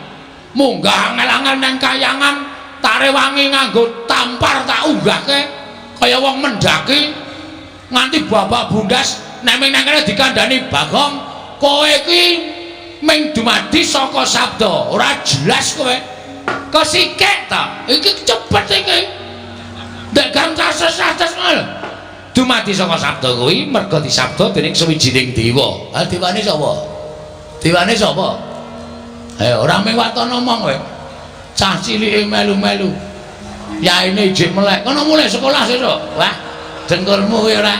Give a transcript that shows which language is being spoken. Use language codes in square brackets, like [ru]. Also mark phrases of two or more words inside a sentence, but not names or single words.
[jv] Munggah angel-angel nang kayangan, tare wangi nganggo tampar tak unggahke kaya wong mendaki nganti babak bundas. Nek ming nang kene dikandhani Bagong, kowe iki ming dumadi saka sabda, ora jelas kowe. Kesikek ta? Iki cepet iki. Ndek gang cases-cases ngono. Dumadi saka sabda kuwi merga disabda dening sawijining dewa. Ha dewane sapa? Dewane sapa? Ora mung waton omong kowe. Cah cilike melu-melu. Yaine ijik melek. Kono mulai sekolah sesuk. Wah, dengkulmu kuwi ora.